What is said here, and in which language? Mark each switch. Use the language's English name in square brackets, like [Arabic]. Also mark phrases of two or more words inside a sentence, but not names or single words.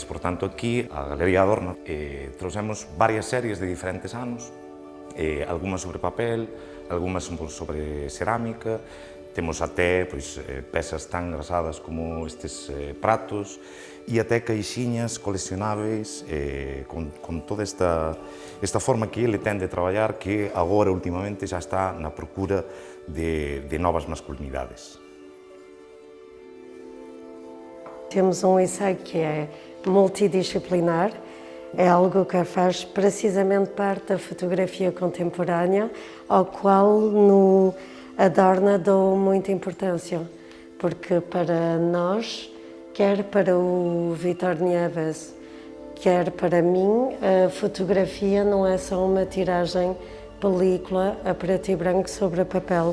[Galician] Por tanto, aquí, a Galería Adorna, trouxemos varias series de diferentes anos, algunhas sobre papel, algunhas sobre cerámica, temos até pezas tan engrasadas como estes pratos e até caixiñas coleccionáveis con toda esta forma que ele ten de traballar que agora, últimamente, xa está na procura de novas masculinidades. [Portuguese] Temos um ensaio que é multidisciplinar, é algo que faz precisamente parte da fotografia contemporânea, ao qual no Adorna dou muita importância, porque para nós, quer para o Vítor Nieves, quer para mim, a fotografia não é só uma tiragem película a preto e branco sobre papel.